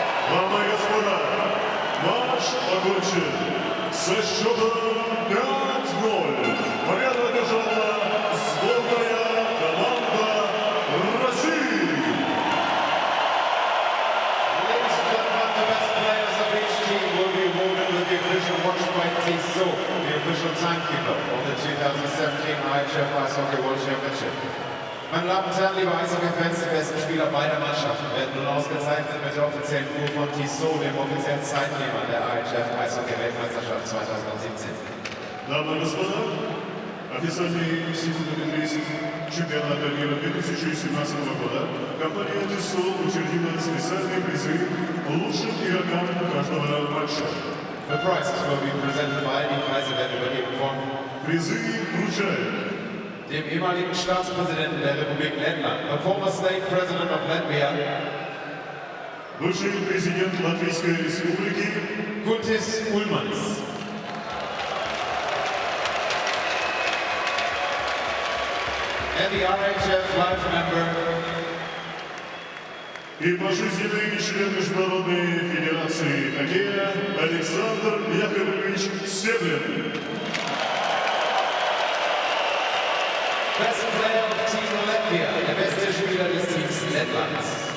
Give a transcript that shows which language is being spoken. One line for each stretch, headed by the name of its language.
Russian: Дамы и господа, матч окончен со счетом 5-0. Победу одержала сборная команда России.
English: Ladies and gentlemen, the best players of each team will be awarded with the official watch by Tissot, the official timekeeper of the 2017 IIHF Ice Hockey World Championship.
German: Meine Damen und Herren, liebe Eishockey-Fans, die besten Spieler beider Mannschaften werden nun ausgezeichnet mit der offiziellen Uhr von Tissot, dem offiziellen Zeitnehmer der IIHF Eishockey-Weltmeisterschaft 2017.
Russian: Дамы и господа, официальный символизм чемпионата мира 2017 года компания Tissot учредила специальные призы лучшим игрокам каждого матча.
English: The prizes will be presented by
German: die Preise werden übergeben von
Russian: Призы вручают
German: dem ehemaligen Staatspräsidenten der Republik Lettland,
English: the former state president of Latvia,
Russian: бывший президент Латвийской Республики Guntis Ulmans.
English: And the IIHF life member
Russian: и пожизненный член Международной Федерации хоккея Александр Яковлевич Стеблин.
English: Best player of Team Latvia,
German: der beste Spieler des Teams Lettlands.